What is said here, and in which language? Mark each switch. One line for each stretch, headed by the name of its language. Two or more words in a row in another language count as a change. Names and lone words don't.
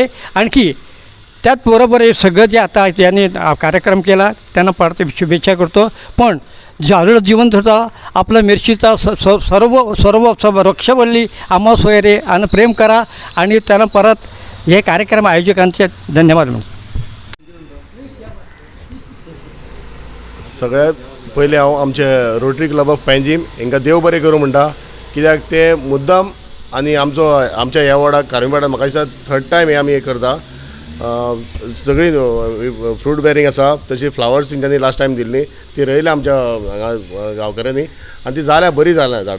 Marathi: आणखी त्याचबरोबर हे सगळं जे आता यांनी कार्यक्रम केला त्यांना परत शुभेच्छा करतो. पण झाडं जीवन होता आपला मिरचीचा सर्व वृक्षवल्ली आम्हा सोयरे आणि प्रेम करा. आणि त्यांना परत हे कार्यक्रम आयोजकांचे धन्यवाद म्हणतो.
Konkani: सगळ्यात पयलीं हांव आमचे रोटरी क्लब ऑफ पँजीम हांकां देव बरें करूं म्हणटा कित्याक ते मुद्दम आनी आमच्या ह्या वार्डाक कार्मे वार्डाक म्हाका दिसता 3rd टायम हे आमी हे करता. सगळी
English: fruit bearing
Konkani: आसा तशी फ्लावर्स तेंच्यांनी
English: last time
Konkani: दिल्ली ती रोयल्या आमच्या हांगा गांवकऱ्यांनी आनी ती जाल्या बरी जाल्या झाडां.